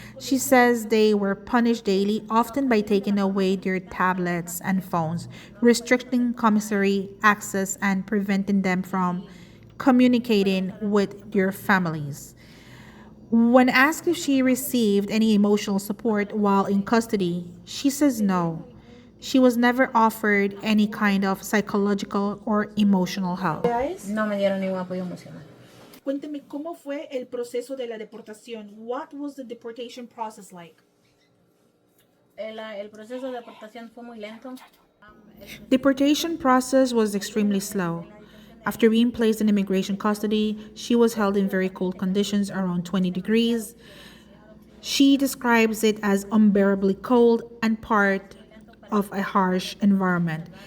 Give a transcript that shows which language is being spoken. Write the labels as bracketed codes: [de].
[en] She says they were punished daily, often by taking away their tablets and phones, restricting commissary access, and preventing them from communicating with their families. When asked if she received any emotional support while in custody, she says no. She was never offered any kind of psychological or emotional help. [es] No me dieron ningún apoyo emocional. Cuénteme cómo fue el proceso de la deportación. [en] What was the deportation process like? [es] El proceso de deportación fue muy lento. [en] Deportation process was extremely slow. After being placed in immigration custody, she was held in very cold conditions around 20 degrees. She describes it as unbearably cold and part of a harsh environment.